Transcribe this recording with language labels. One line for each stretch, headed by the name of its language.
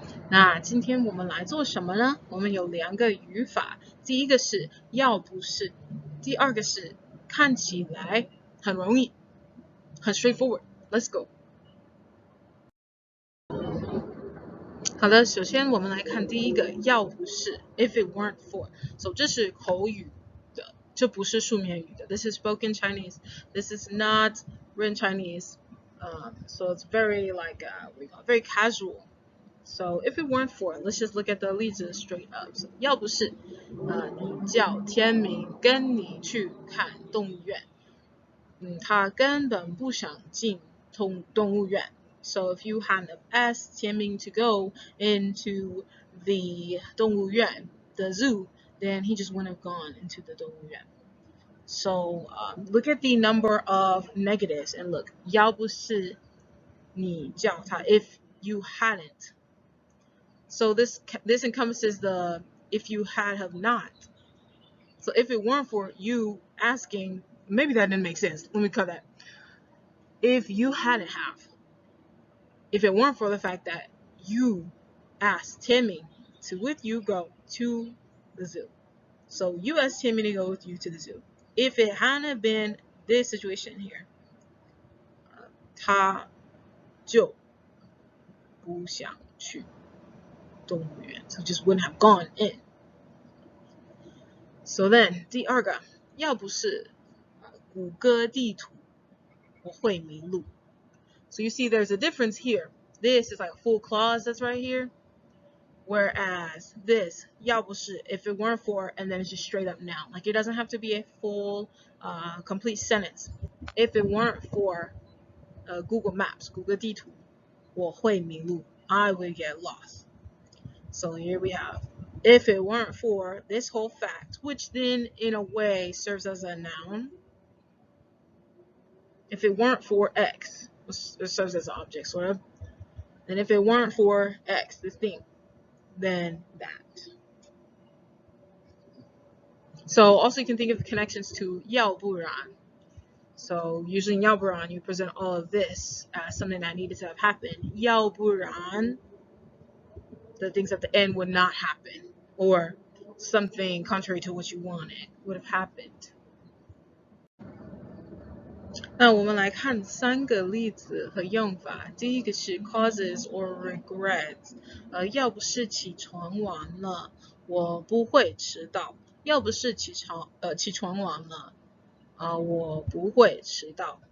Chinese: 那今天我们来做什么呢？我们有2个语法，第一个是要不是，第二个是看起来很容易，很 straightforward。
English: Let's go。
Chinese: 好的，首先我们来看第一个，要不是 ，
English: if it weren't for，
Chinese: 这是口语的，这不是书面语的。
English: This is spoken Chinese. This is not written Chinese. So it's very very casual. So if it weren't for, let's just look at the 例子 straight up.
Chinese: So, 要不是你叫天明跟你去看动物园，他根本不想进动物园。
English: So if you hadn't asked Tianming to go into the 动物园, the zoo, then he just wouldn't have gone into the 动物园. So look at the number of negatives and look,
Chinese: 要不是你叫他
English: if you hadn't. So this encompasses the if you had have not. So if it weren't for you asking, maybe that didn't make sense. Let me cut that. If you hadn't have. If it weren't for the fact that you asked Timmy to with you go to the zoo. So you asked Timmy to go with you to the zoo. If it hadn't been this situation here,
Chinese: 他就不想去动物园,
English: so just wouldn't have gone in. So then
Chinese: 第二个，要不是谷歌地图，我会迷路。
English: So you see there's a difference here. This is like a full clause that's right here. Whereas this, 要不是, if it weren't for, and then it's just straight up noun. Like it doesn't have to be a full, complete sentence. If it weren't for Google Maps,
Chinese: 谷歌地图，我会迷路.
English: I would get lost. So here we have, if it weren't for this whole fact, which then in a way serves as a noun. If it weren't for X, it serves as an object, sort of. And if it weren't for X, this thing, then that. So also you can think of the connections to 要不然. So usually in 要不然 you present all of this as something that needed to have happened. 要不然, the things at the end would not happen, or something contrary to what you wanted would have happened.
Chinese: 那我们来看3个例子和用法。第一个是
English: causes or regrets，
Chinese: 要不是起床晚了，我不会迟到。要不是起床晚了，我不会迟到。